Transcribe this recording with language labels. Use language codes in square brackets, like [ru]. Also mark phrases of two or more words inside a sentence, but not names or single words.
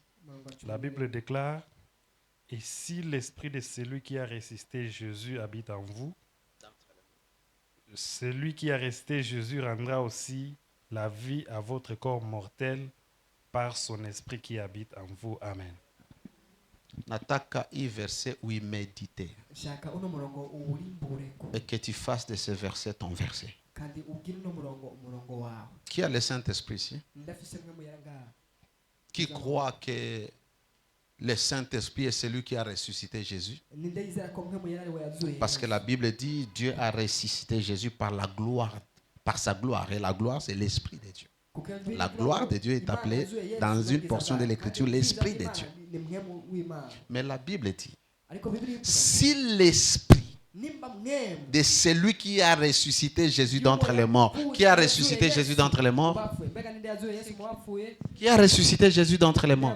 [fr] La Bible déclare, « Et si l'esprit de celui qui a ressuscité Jésus habite en vous, celui qui a ressuscité Jésus rendra aussi la vie à votre corps mortel par son esprit qui habite en vous. » Amen. Nataka i verset où il méditait. [rn] Shaka uno murongo uwurimbureko [fr] Et que tu fasses de ce verset ton verset. [rn] kandi ubwire uno murongo umurongo wawe. [fr] Qui a le Saint-Esprit ici? [rn] Ndafise mwe muyara ngaha. [fr] Qui croit que le Saint-Esprit est celui qui a ressuscité Jésus? [rn] Ninde yizera ko mwe muyara ari we yazuye. [fr] Parce que la Bible dit Dieu a ressuscité Jésus par la gloire, par sa gloire. Et la gloire, c'est l'Esprit de Dieu. La gloire de Dieu est appelée dans une portion de l'Écriture l'Esprit de Dieu. Mais la Bible dit, si l'Esprit de celui qui a ressuscité Jésus d'entre les morts, qui a ressuscité Jésus d'entre les morts, qui a ressuscité Jésus d'entre les morts,